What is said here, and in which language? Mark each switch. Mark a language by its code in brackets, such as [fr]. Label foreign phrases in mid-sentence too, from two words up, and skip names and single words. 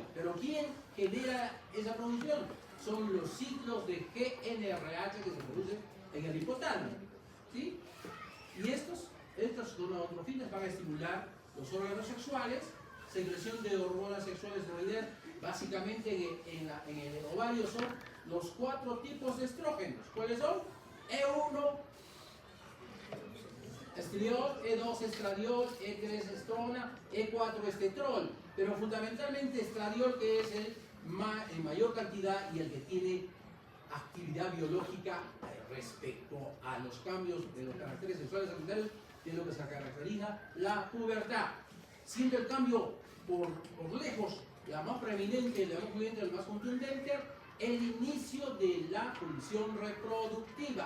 [es] Pero ¿quién genera esa producción? Son los ciclos de GnRH que se producen en el hipotálamo, ¿sí? Y estas gonadotrofinas van a estimular los órganos sexuales, secreción de hormonas sexuales tiroideas. Básicamente en el ovario son los 4 tipos de estrógenos. ¿Cuáles son? E1, estriol, E2, estradiol, E3, estrona, E4, estetrol. Pero fundamentalmente estradiol, que es en mayor cantidad y el que tiene actividad biológica respecto a los cambios de los caracteres sexuales secundarios, de lo que se caracteriza la pubertad. Siendo el cambio por lejos la más preeminente, la más evidente, el más contundente, el inicio de la función reproductiva.